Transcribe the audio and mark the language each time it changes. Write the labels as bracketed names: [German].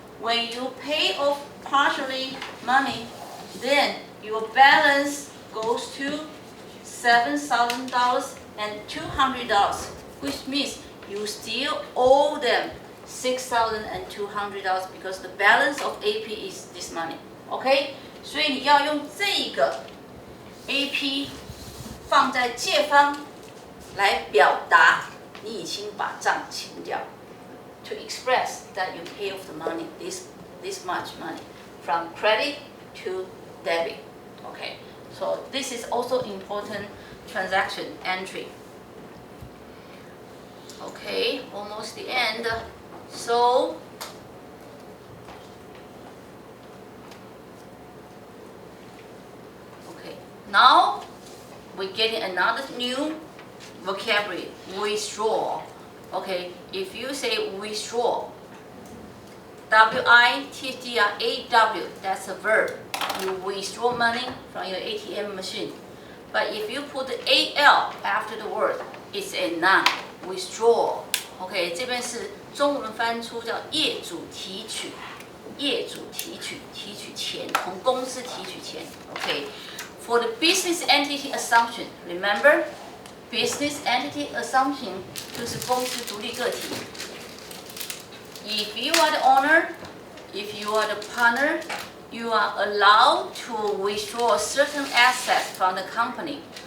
[English] When you pay off partially money, then your balance goes to $7,200, which means you still owe them $6,200 because the balance of AP is this money. [Chinese] OK， 所以你要用这个 AP 放在借方来表达你已经把账清掉。 [English] To express that you pay off the money, this much money, from credit to debit. Okay, so this is also important transaction entry. Okay, almost the end. So, okay, now we're getting another new vocabulary, withdraw. Okay, if you say withdraw, W-I-T-H-D-R-A-W, that's a verb. You withdraw money from your ATM machine. But if you put the A-L after the word, it's a noun, withdraw. [Chinese] OK， 这边是中文翻出叫业主提取，业主提取钱，从公司提取钱。 [English] OK，for the business entity assumption, remember, business entity assumption [Chinese] 就是公司独立个体。 [English] If you are the owner, if you are the partner, you are allowed to withdraw certain assets from the company.